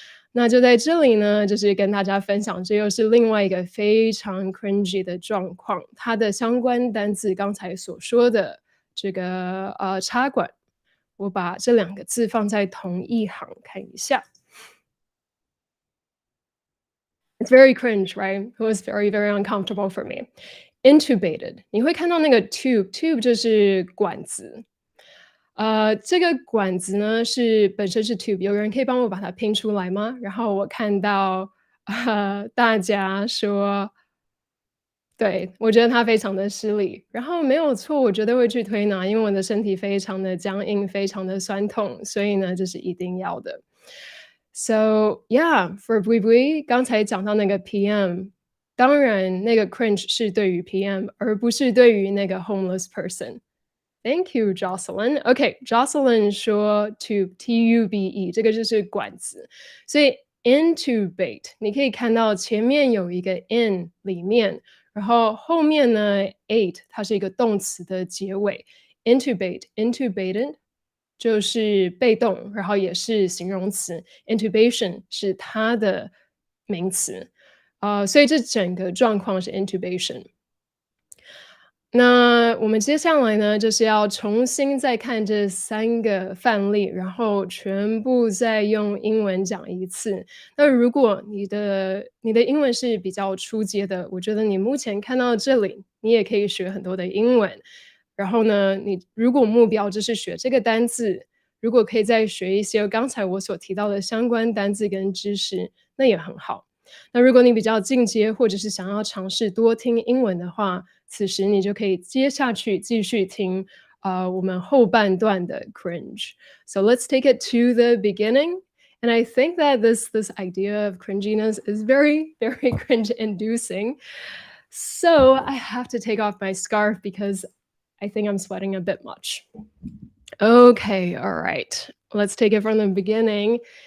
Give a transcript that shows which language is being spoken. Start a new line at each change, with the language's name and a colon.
Chinese: 那就在这里呢，就是跟大家分享，这又是另外一个非常 cringy 的状况。它的相关单字刚才所说的这个插管，我把这两个字放在同一行看一下。
English: It's very cringe, right? It was very, very uncomfortable for me.
Chinese: Intubated，你会看到那个 tube 就是管子。这个管子呢本身是 tube，有人可以帮我把它拼出来吗？然后我看到大家说，对，我觉得它非常的失礼。然后没有错，我绝对会去推拿，因为我的身体非常的僵硬，非常的酸痛，所以呢，这是一定要的。
English: So yeah,
Chinese: for Bui Bui，刚才讲到那个 PM，当然那个 cringe 是对于 PM，而不是对于那个
English: homeless person。 Thank you, Jocelyn. OK,
Chinese: Jocelyn 说 tube, T-U-B-E，这个就是管子。所以 intubate，你可以看到前面有一个 in 里面，然后后面呢 ate，它是一个动词的结尾。 intubate, intubated 就是被动，然后也是形容词。 intubation 是它的名词。所以这整个状况是 intubation。那我们接下来呢，就是要重新再看这3个范例，然后全部再用英文讲一次。那如果你的英文是比较初阶的，我觉得你目前看到这里，你也可以学很多的英文。然后呢，你如果目标就是学这个单字，如果可以再学一些刚才我所提到的相关单字跟知识，那也很好。那如果你比较进阶，或者是想要尝试多听英文的话，此时你就可以接下去继续听我们后半段的 cringe.
English: So let's take it to the beginning. And I think that this idea of cringiness is very, very cringe inducing. So I have to take off my scarf because I think I'm sweating a bit much. Okay, all right. Let's take it from the beginning.